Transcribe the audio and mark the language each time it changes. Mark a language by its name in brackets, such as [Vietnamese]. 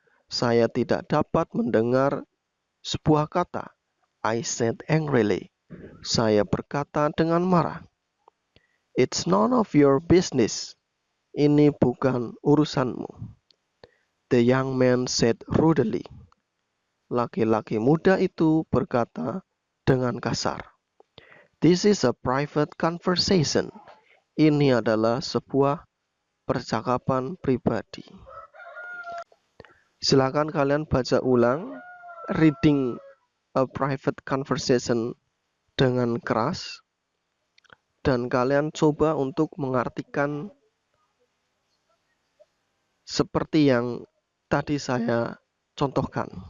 [Indonesian] Saya tidak dapat mendengar sebuah kata. [English] I said angrily. [Indonesian] Saya berkata dengan marah. [English] It's none of your business. [Indonesian] Ini bukan urusanmu. [English] The young man said rudely. [Indonesian] Laki-laki muda itu berkata dengan kasar. [English] This is a private conversation. [Indonesian] Ini adalah sebuah percakapan pribadi. Silakan kalian baca ulang [English] reading a private conversation [Indonesian] dengan keras. Dan kalian coba untuk mengartikan seperti yang tadi saya contohkan.